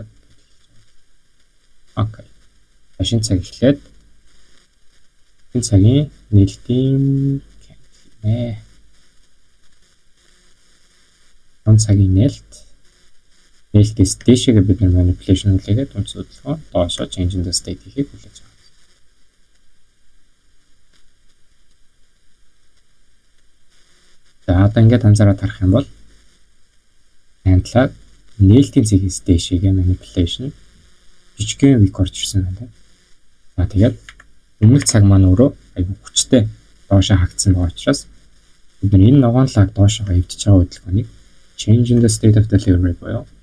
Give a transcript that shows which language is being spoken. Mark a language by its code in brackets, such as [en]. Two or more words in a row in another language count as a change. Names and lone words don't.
[mn] Окей. Шинэ цаг эхлээд энэ цагийн нээлтийн candle нэ. Цагийн нээлтээс дээшээгээ бид нар manipulation үлээгээд өнцөдлөхөө доошоо [en] change in the state [mn] хийхийг хүлээж авах. За одоо ингээд анзаараад харах юм бол candle нээлтийн цэгээс дээшээгээ manipulation жижигхэн week орж ирсэн байна. За тэгээд өмнөх цаг маань өөрөө айгүй хүчтэй доошоо хагдсан байгаа учраас бид нар энэ ногоонлог доошоо эвдэж байгаа хөдөлгөөнийг [en] change in the state of delivery [mn] буюу